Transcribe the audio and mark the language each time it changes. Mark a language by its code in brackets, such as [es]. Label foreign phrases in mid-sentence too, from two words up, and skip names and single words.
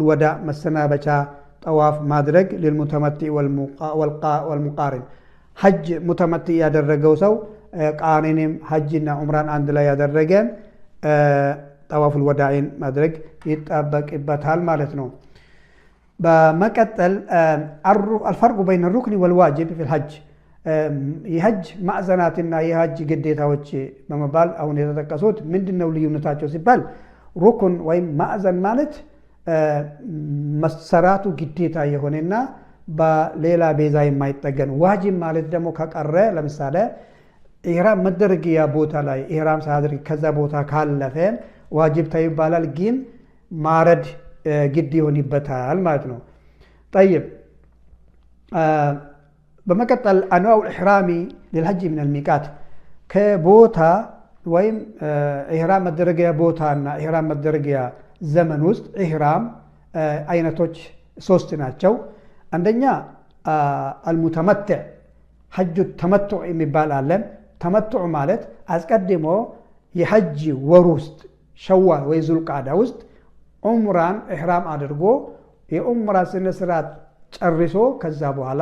[am] ወዳ መሰናበቻ ጠዋፍ ማድረግ [ar] للمتمتع والقارن [am] ሐጅ ሙተመቲ ያደረገው ሰው ቃሪንም ሐጅና ዑምራን አንድ ላይ ያደረገ [ar] طواف الوداع [am] ማድረግ ይጣበቅበታል ማለት ነው በመቀጠል [ar] الفرق بين الركن والواجب في الحج [am] የሐጅ ማዕዘናትና የሐጅ ግዴታዎች በመባል አሁን የተጠቀሱት ምንድነው ልዩነታቸው ሲባል ሩክን ወይም ማዕዘን ማለት መሰራቱ ግዴታ የሆነና በሌላ ቤዛ የማይጠገን ዋጅብ ማለት ደግሞ ከቀረ ለምሳሌ ኢህራም መደረጊያ ቦታ ላይ ኢህራም ሳያደርግ ከዛ ቦታ ካለፈ ዋጅብ ይባላል ግን ማረድ ግድ ይሆንበታል ማለት ነው። طيب በመቀጠል አንዋው [ar] الإحرام للحج من الميقات [am] ከቦታ ወይም ኢህራም መደረጊያ ቦታና ኢህራም መደረጊያ ዘመን ውስጥ ኢህራም አይነቶች 3 ናቸው። አንደኛ አልሙተመትዕ ሐጅ ተመቱዕ የሚባል አለ። ተመቱዕ ማለት አስቀድሞ የሐጅ ወር ውስጥ ሸዋል ወይ ዙልቃዳ ውስጥ ዑምራን ኢህራም አድርጎ የዑምራ ስነ ስርዓት ጨርሶ ከዛ በኋላ